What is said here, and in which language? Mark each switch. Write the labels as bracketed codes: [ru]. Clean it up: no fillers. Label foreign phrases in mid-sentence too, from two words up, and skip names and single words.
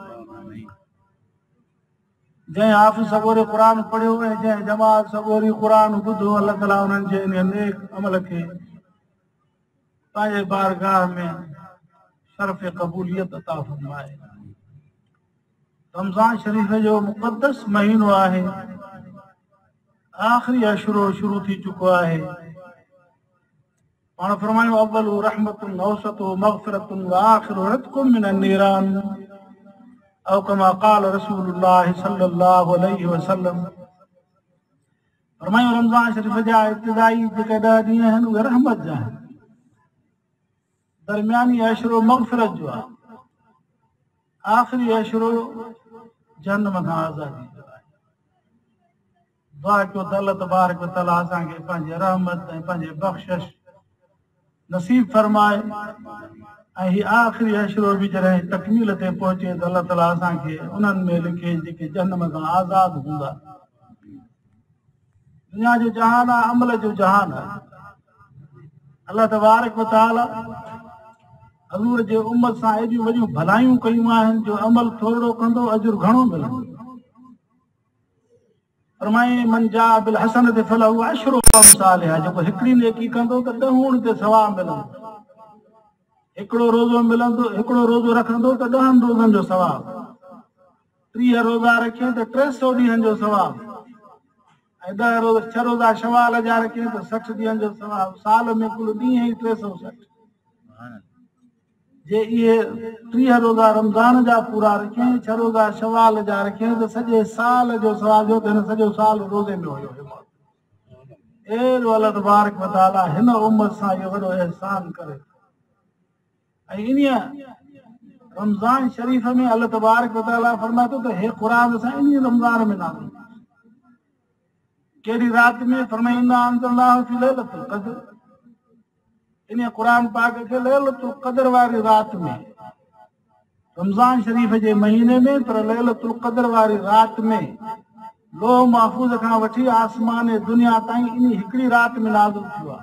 [sd] जंहिं हाफ़िज़ सबोरे क़ुरान पढ़ियो ऐं जंहिं जमात सबोरी क़ुरान ॿुधो, अल्लाह ताला उन्हनि जे इन नेक अमल खे पंहिंजे बारगाह में शरफ़ क़बूलियत अता फरमाए। रमज़ान शरीफ़ जो मुक़द्दस महीनो आहे, आख़िरी अशरो शुरू थी चुको आहे। पाण फरमायूं [ar] أول رحمة أوسط مغفرة وآخر عتق من النيران، أو كما قال رسول الله صلى الله عليه وسلم. [sd] फरमायूं रमज़ान शरीफ़ जा इब्तिदाई जेके 10 ॾींहं आहिनि उहे रहमत जा आहिनि, दरमियानी अशरो मग़फ़िरत जो आहे, आख़िरी अशरो जहन्नम खां आज़ादी जो आहे। दुआ कयो त [ar] الله تبارك وتعالى [sd] असांखे पंहिंजे रहमत ऐं पंहिंजे बख़्शिश नसीब फरमाए, ऐं हीउ आख़िरी अशरो बि जॾहिं तकमील ते पहुचे त अल्लाह ताला असांखे उन्हनि में लिखे जेके जहन्नम खां आज़ाद हूंदा। दुनिया जो जहान आहे, अमल जो जहान आहे। [ar] الله تبارك وتعالى [sd] हज़ूर जे उम्मत सां एॾियूं वॾियूं भलायूं कयूं आहिनि, जो अमल थोरो कंदो अजुर घणो मिलंदो। फरमाए [ar] من جاء بالحسنة فله عشر أمثالها, [sd] जेको हिकिड़ी नेकी कंदो त 10 ते सवाब मिलंदो। हिकिड़ो रोज़ो मिलंदो, हिकिड़ो रोज़ो रखंदो त 10 रोज़नि जो सवाब, 30 रोज़ा रखे त 300 ॾींहंनि जो सवाब, ऐं 10 रोज़ा 6 रोज़ा शवाल जा रखे त 60 ॾींहंनि जो सवाब। साल में कुल ॾींहं ई 360। जे इहे 30 रोज़ा रमज़ान जा पूरा रखें, 6 रोज़ा शवाल जा रखें त सॼे साल जो सवाब जो, त हिन सॼो साल रोज़े में हुयो। एॾो [ar] الله تبارك وتعالى [sd] हिन उम्मत सां इहो वॾो एहसान करे। ऐं इन रमज़ान शरीफ़ में [ar] الله تبارك وتعالى [sd] फरमाए थो त हे क़ुरान असां इन रमज़ान में नाज़िल कयो। कहिड़ी राति में? फरमाए [ar] إنا أنزلناه في ليلة القدر, [sd] इन क़ुरान पाक खे लैलतुल क़द्र वारी राति में, रमज़ान शरीफ़ जे महीने में, पर लैलतुल क़द्र वारी राति में लोह महफूज़ खां वठी आसमान दुनिया ताईं इन हिकिड़ी राति में नाज़िल थियो आहे।